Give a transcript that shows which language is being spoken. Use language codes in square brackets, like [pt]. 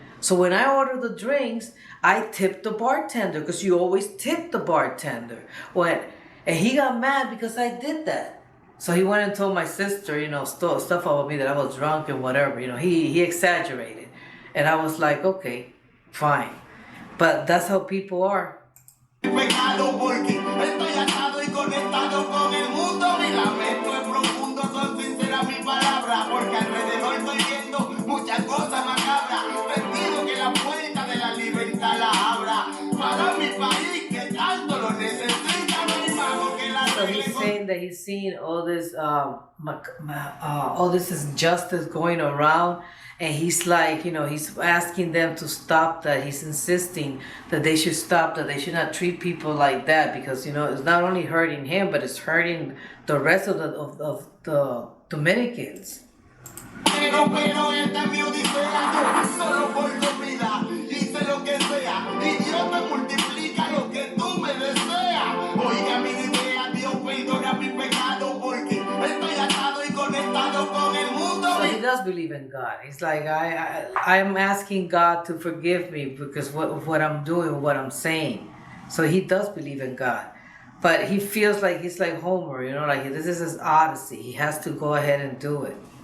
[en] So when I ordered the drinks, I tipped the bartender, because you always tip the bartender. And he got mad because I did that. So he went and told my sister, stuff about me, that I was drunk and whatever. He exaggerated. And I was like, okay, fine. But that's how people are. [es] Pecado porque estoy atado y conectado con el mundo. Mi lamento es profundo, son sinceras mis palabras, porque alrededor estoy viendo muchas cosas macabras. Te pido que la puerta de la libertad la abra para mi país que tanto lo necesita, mi hermano, que la [en] So he's saying that he's seeing all this, all this injustice going around, and he's like, he's asking them to stop that. He's insisting that they should stop, that they should not treat people like that, because it's not only hurting him, but it's hurting the rest of the Dominicans. [es] Pero esta es mi odisea, yo solo por comida hice lo que sea, y Dios me multiplica lo que tú me deseas. Oiga mi idea, Dios perdona mi pecado porque estoy atado y conectado con el mundo. [en] So he does believe in God. He's like, I'm asking God to forgive me because of what I'm doing, what I'm saying. So he does believe in God. But he feels like he's like Homer, like this is his odyssey. He has to go ahead and do it.